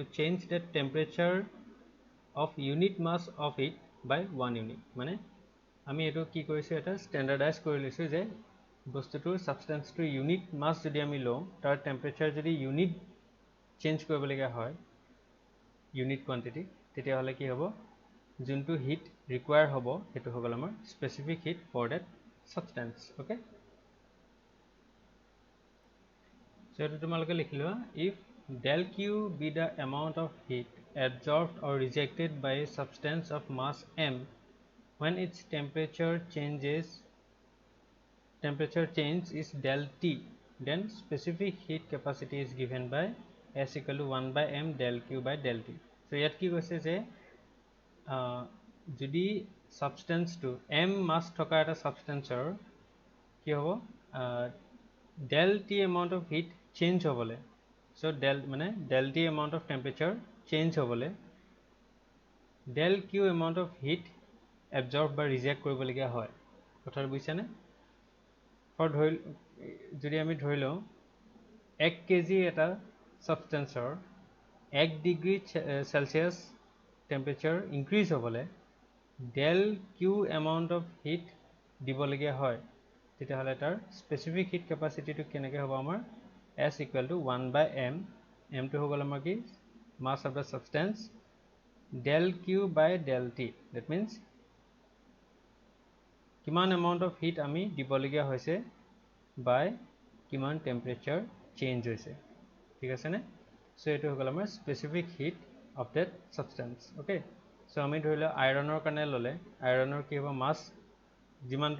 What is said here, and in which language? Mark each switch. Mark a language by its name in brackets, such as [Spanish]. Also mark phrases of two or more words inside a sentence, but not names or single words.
[English] change that temperature of unit mass of it by 1 unit [Assamese] মানে আমি এইটো কি কৰিছোঁ এটা ষ্টেণ্ডাৰ্ডাইজ কৰি লৈছোঁ যে বস্তুটোৰ সাবষ্টেন্সটোৰ [English] unit mass [Assamese] যদি আমি লওঁ তাৰ টেম্পাৰেচাৰ যদি ইউনিট চেঞ্জ কৰিবলগীয়া হয় [English] unit quantity [Assamese] তেতিয়াহ'লে কি হ'ব যোনটো [English] heat require [Assamese] হ'ব সেইটো হৈ গ'ল আমাৰ [English] specific heat for that substance [Assamese] ওকে [English] সো [Assamese] এইটো তোমালোকে লিখি লোৱা [English] ইফ del Q be the amount of heat absorbed or rejected by a substance of mass m when its temperature change is del T then specific heat capacity is given by S equal to 1 by m del Q by del T so [Assamese] ইয়াত কি কৈছে যে যদি সাবষ্টেন্সটো m মাছ থকা এটা সাবষ্টেন্সৰ কি হ'ব [English] del T amount of heat change [Assamese] হ'বলৈ so [English] del T amount of temperature change [Assamese] হ'বলৈ [English] del Q amount of heat absorb [Assamese] বা ৰিজেক্ট কৰিবলগীয়া হয় কথাটো বুজিছানে যদি আমি ধৰি লওঁ 1 কেজি এটা সাবষ্টেন্সৰ 1 [English] degree Celsius [Assamese] টেম্পাৰেচাৰ ইনক্ৰিজ হ'বলৈ [English] del Q amount of heat [Assamese] দিবলগীয়া হয় তেতিয়াহ'লে তাৰ [English] specific heat capacity [Assamese] কেনেকৈ হ'ব আমাৰ [English] S equal to 1 by m m [Assamese] টো হৈ গ'ল আমাৰ কি [English] mass of the substance del Q by del T that means [Assamese] কিমান [English] amount of heat [Assamese] আমি দিবলগীয়া হৈছে বাই কিমান টেম্পাৰেচাৰ চেঞ্জ হৈছে ঠিক আছে নে সো এইটো হৈ গ'ল আমাৰ [English] specific heat of that substance [Assamese] ওকে সো আমি ধৰি লওঁ আইৰণৰ কাৰণে ল'লে আইৰণৰ কি হ'ব মাছ যিমানটো